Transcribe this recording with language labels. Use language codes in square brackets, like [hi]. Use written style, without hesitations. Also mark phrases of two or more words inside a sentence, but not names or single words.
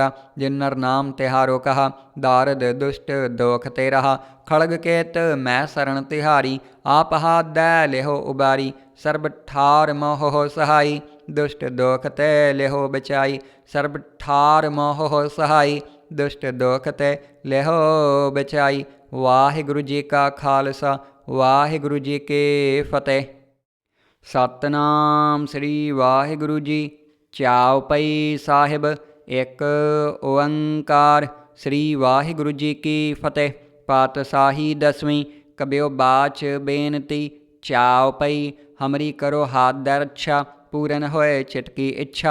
[bra] जिन नर नाम तिहारो कहा, दारद दुष्ट दोख ते रहा। खड़ग केत मैं शरण तिहारी, आप हाथ दै लेहो उबारी। सर्ब ठार मोह हो सहाई, दुष्ट दोख ते लेहो बचाई। सर्ब ठार मोह हो सहाई, दुष्ट दोख ते लेहो बचाई। [pa] ਵਾਹਿਗੁਰੂ ਜੀ ਕਾ ਖ਼ਾਲਸਾ, ਵਾਹਿਗੁਰੂ ਜੀ ਕੀ ਫ਼ਤਿਹ। ਸਤਿਨਾਮ ਸ੍ਰੀ ਵਾਹਿਗੁਰੂ ਜੀ। चौपाई साहिब। ਏਕ ਓਂਕਾਰ ਸ੍ਰੀ ਵਾਹਿਗੁਰੂ ਜੀ ਕੀ ਫ਼ਤਿਹ। [bra] पातशाही दसवीं। कबियो बाच बेनती। चौपाई। हमरी करो हाथ दै रक्षा, पूरन होए चिटकी इच्छा।